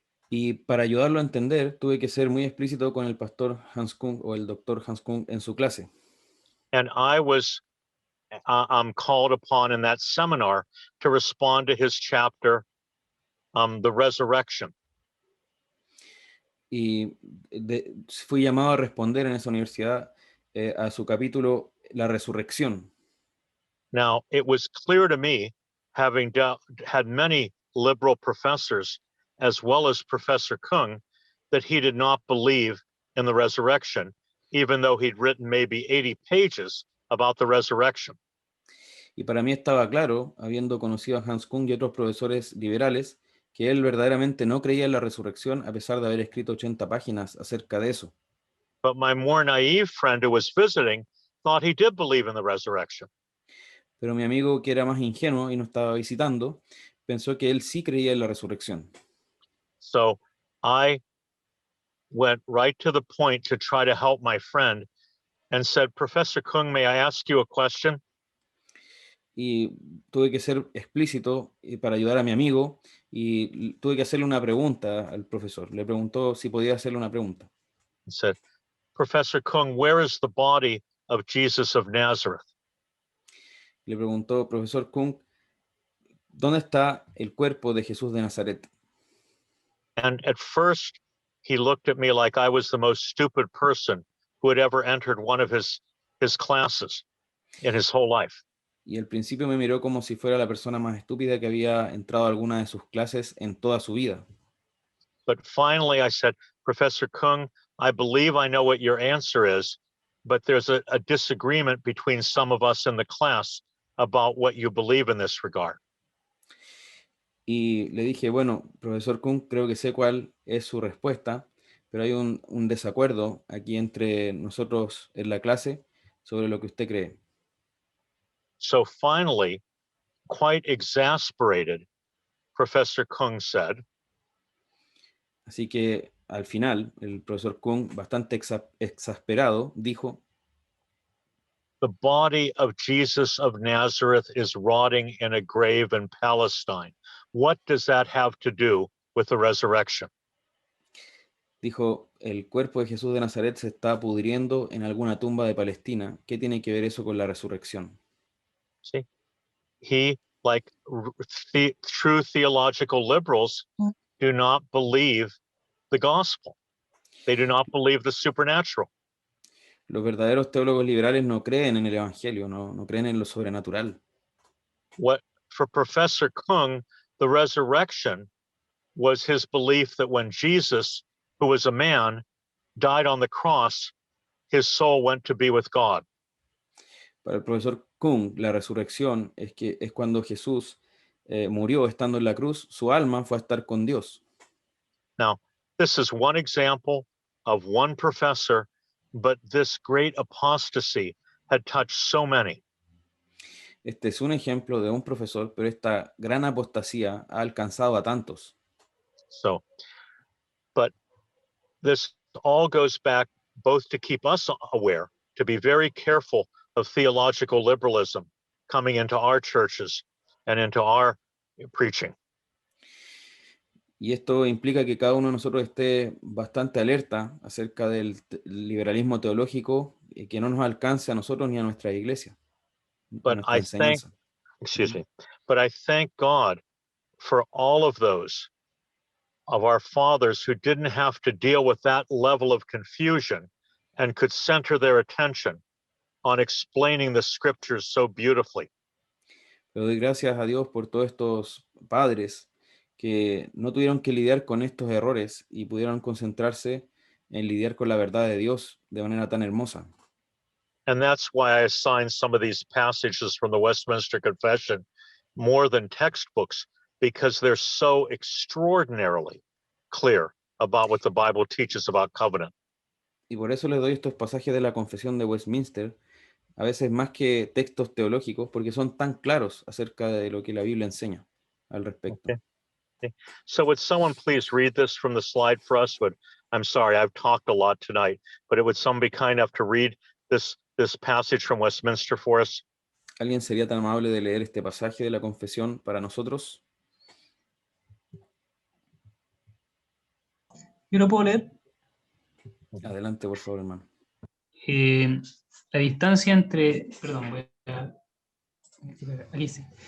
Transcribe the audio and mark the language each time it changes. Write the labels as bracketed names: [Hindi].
[Spanish] Y para ayudarlo a entender, tuve que ser muy explícito con el pastor Hans Kung o el doctor Hans Kung en su clase. [English] And I was called upon in that seminar to respond to his chapter, The Resurrection. [Spanish] Y fui llamado a responder en esa universidad a su capítulo, La Resurrección. [English] Now, it was clear to me, having had many liberal professors, as well as Professor Kung, that he did not believe in the resurrection, even though he'd written maybe 80 pages about the resurrection. [Spanish] Y para mí estaba claro, habiendo conocido a Hans Kung y otros profesores liberales, que él verdaderamente no creía en la resurrección a pesar de haber escrito 80 páginas acerca de eso. [English] But my more naive friend who was visiting thought he did believe in the resurrection. [Spanish] Pero mi amigo, que era más ingenuo y no estaba visitando, pensó que él sí creía en la resurrección. [English] So I went right to the point to try to help my friend and said, Professor Kung, may I ask you a question? [Spanish] Y tuve que ser explícito para ayudar a mi amigo y tuve que hacerle una pregunta al profesor. Le preguntó si podía hacerle una pregunta. [English] He said, Professor Kung, where is the body of Jesus of Nazareth? [Spanish] Le preguntó, profesor Kung, ¿dónde está el cuerpo de Jesús de Nazaret? [English] And at first, he looked at me like I was the most stupid person who had ever entered one of his classes in his whole life. [Spanish] Y al principio me miró como si fuera la persona más estúpida que había entrado a alguna de sus clases en toda su vida. [English] But finally I said, Professor Kung, I believe I know what your answer is, but there's a disagreement between some of us in the class about what you believe in this regard. [Spanish] Y le dije, bueno, profesor Kuhn, creo que sé cuál es su respuesta, pero hay un desacuerdo aquí entre nosotros en la clase sobre lo que usted cree. [English] So finally, quite exasperated, Professor Kung said, [Spanish] Así que al final, el profesor Kuhn, bastante exasperado, dijo, [English] the body of Jesus of Nazareth is rotting in a grave in Palestine. What does that have to do with the resurrection? [Spanish] dijo, el cuerpo de Jesús de Nazaret se está pudriendo en alguna tumba de Palestina. ¿Qué tiene que ver eso con la resurrección? [English] See, he, like true theological liberals, do not believe the gospel. They do not believe the supernatural. [Spanish] Los verdaderos teólogos liberales no creen en el evangelio, no creen en lo sobrenatural. [English] What for Professor Kung, the resurrection was his belief that when Jesus, who was a man, died on the cross, his soul went to be with God. [Spanish] Para el profesor Kung, la resurrección es cuando Jesús murió estando en la cruz, su alma fue a estar con Dios. [English] Now, this is one example of one professor, but this great apostasy had touched so many. [Spanish] Este es un ejemplo de un profesor, pero esta gran apostasía ha alcanzado a tantos. [English] So, but this all goes back both to keep us aware, to be very careful of theological liberalism coming into our churches and into our preaching. [Spanish] Y esto implica que cada uno de nosotros esté bastante alerta acerca del liberalismo teológico que no nos alcance a nosotros ni a nuestra iglesia, [English] But [Spanish] nuestra enseñanza. [English] But I thank God for all of those of our fathers who didn't have to deal with that level of confusion and could center their attention on explaining the scriptures so beautifully. [Spanish] Pero doy gracias a Dios por todos estos padres que no tuvieron que lidiar con estos errores y pudieron concentrarse en lidiar con la verdad de Dios de manera tan hermosa. [English] And that's why I assigned some of these passages from the Westminster Confession more than textbooks, because they're so extraordinarily clear about what the Bible teaches about covenant. [Spanish] Y por eso les doy estos pasajes de la Confesión de Westminster, a veces más que textos teológicos, porque son tan claros acerca de lo que la Biblia enseña al respecto. [English] Okay. So would someone please read this from the slide for us? But I'm sorry, I've talked a lot tonight, but would someone be kind enough to read this passage from Westminster for us? [Spanish] ¿Alguien sería tan amable de leer este pasaje de la Confesión para nosotros? Yo lo puedo leer. Adelante, por favor, hermano. La distancia entre, perdón, voy a, aquí sí.